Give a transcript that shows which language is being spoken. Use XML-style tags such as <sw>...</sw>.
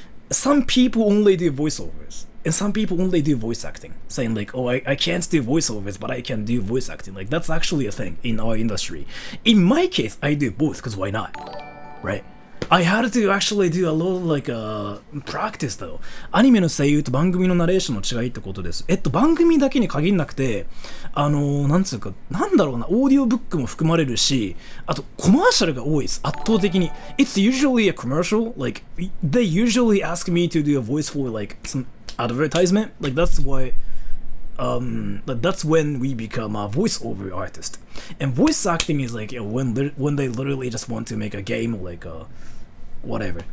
<en>Some people only do voiceovers, and some people only do voice acting, saying like, oh, I can't do voiceovers, but I can do voice acting. Like, that's actually a thing in our industry. In my case, I do both, because why not, right? I had to actually do a lot of like practice though.</en> <ja>アニメの声優と番組のナレーションの違いってことです。番組だけに限んなくて、なんつうか、なんだろうな、オーディオブックも含まれるし、あとコマーシャルが多いです。圧倒的に。</ja> <en>It's usually a commercial. Like they usually ask me to do a voice for like some advertisement. Like that's why. That's when we become a voiceover artist. And voice acting is like when they literally just want to make a game or like whatever.</en>